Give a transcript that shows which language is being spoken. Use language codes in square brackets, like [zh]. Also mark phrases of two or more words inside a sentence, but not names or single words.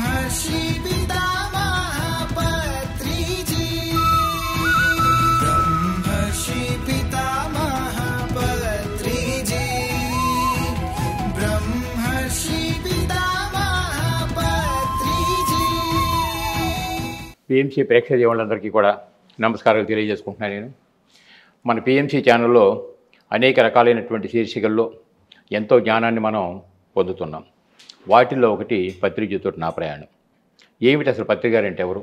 [hi] ब्रह्मर्षि पितामह पत्रिजी ब्रह्मर्षि पितामह पत्रिजी ब्रह्मर्षि पितामह पत्रिजी [te] పిఎంసి ప్రేక్షక దేవుళ్ళందరికీ కూడా నమస్కారాలు తెలియజేసుకుంటున్నాను. నేను మన పిఎంసి ఛానల్లో అనేక రకాలైనటువంటి శీర్షికల్లో ఎంతో జ్ఞానాన్ని మనం పొందుతున్నాం. వాటిల్లో ఒకటి పత్రిజీతో నా ప్రయాణం. ఏమిటి అసలు పత్రిక అంటే ఎవరు?